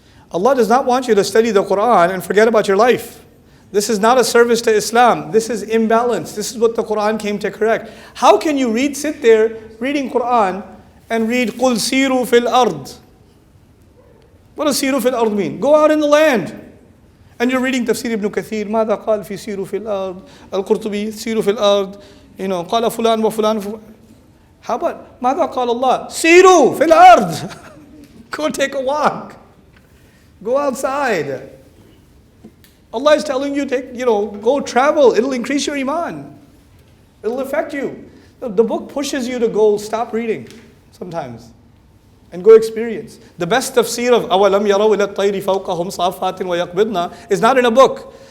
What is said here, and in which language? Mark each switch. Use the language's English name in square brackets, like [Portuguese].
[English] Allah does not want you to study the Quran and forget about your life. This is not a service to Islam. This is imbalance. This is what the Quran came to correct. How can you sit there reading Quran and read [Arabic] قُلْ سِيرُوا فِي الْأَرْضِ? [English] What does [Arabic] سِيرُوا فِي الْأَرْضِ [English] mean? Go out in the land. And you're reading [Arabic] Tafsir ibn Kathir, ماذا قال في سِيرُوا فِي الْأَرْضِ القرطبي سِيرُوا فِي الْأَرْضِ قال فلان وفلان. [English] How about [Arabic] ماذا قال الله سِيرُوا فِي الْأَرْضِ? [English] Go take a walk. Go outside. Allah is telling you, go travel. It'll increase your iman. It'll affect you. The book pushes you to go stop reading sometimes and go experience. The best tafsir of [Arabic] أَوَلَمْ يَرَوْا إِلَى الطَّيْرِ فَوْقَهُمْ صَافَّاتٍ وَيَقْبِضْنَا [English] is not in a book.